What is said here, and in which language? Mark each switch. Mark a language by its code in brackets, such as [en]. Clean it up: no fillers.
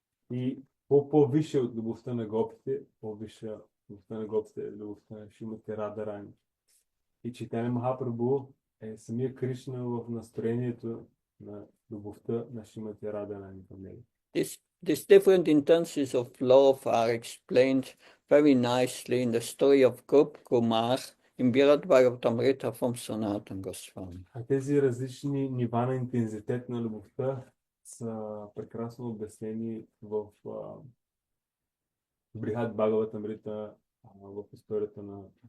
[bg] И по-висше от любовта на гопите, по-висша любовта на гопите е любовта на Шримати Радharani. И Чайтаня Махапрабху е самия Кришна в настроението на любовта на Шримати Радharani към него. [en] These different intensities of love are explained very nicely in the story of Gop Kumar in Birad Bhagavatamrita from Sanatana Goswami. [bg] А тези различни нива на интензитет на любовта са прекрасно обяснени в Брихад Бхагаватамрита в историята на